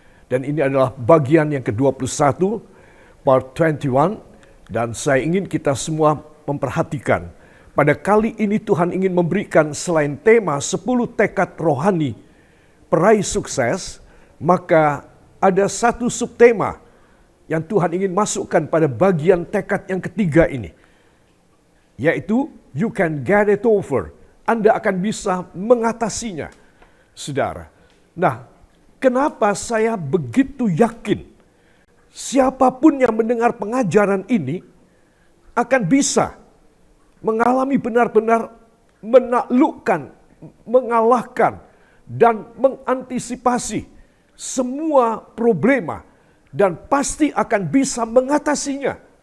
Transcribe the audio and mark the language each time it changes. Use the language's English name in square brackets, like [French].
[Indonesian] Dan ini adalah bagian yang ke-21, part 21, dan saya ingin kita semua memperhatikan. Pada kali ini Tuhan ingin memberikan selain tema 10 tekad rohani peraih sukses, maka ada satu subtema yang Tuhan ingin masukkan pada bagian tekad yang ketiga ini. [English] Yaitu, you can get it over. [Indonesian] Anda akan bisa mengatasinya, saudara. Nah, kenapa saya begitu yakin siapapun yang mendengar pengajaran ini akan bisa mengalami benar-benar menaklukkan, mengalahkan, dan mengantisipasi semua problema, dan pasti akan bisa mengatasinya.